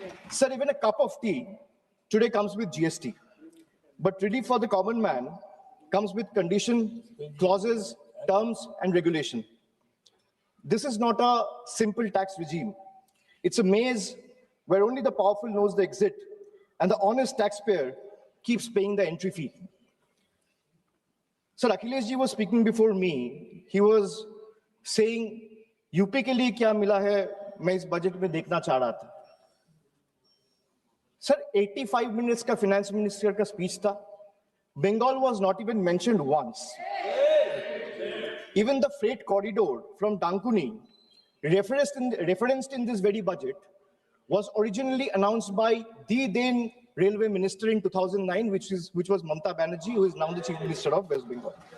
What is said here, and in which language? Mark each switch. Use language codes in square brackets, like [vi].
[en] Sir, even a cup of tea today comes with GST, but relief for the common man comes with condition, clauses, terms, and regulation. This is not a simple tax regime. It's a maze where only the powerful knows the exit and the honest taxpayer keeps paying the entry fee. Sir, Akhilesh ji was speaking before me. He was saying, [hi] UP के लिए क्या मिला है मैं इस budget में देखना चाह रहा था. [en] Sir, 85 minutes [hi] का finance minister का speech था. [en] Bengal was not even mentioned once. Even the freight corridor from Dankuni, referenced in this very budget, was originally announced by the then railway minister in 2009, which was Mamata Banerjee, who is now the chief minister of West Bengal.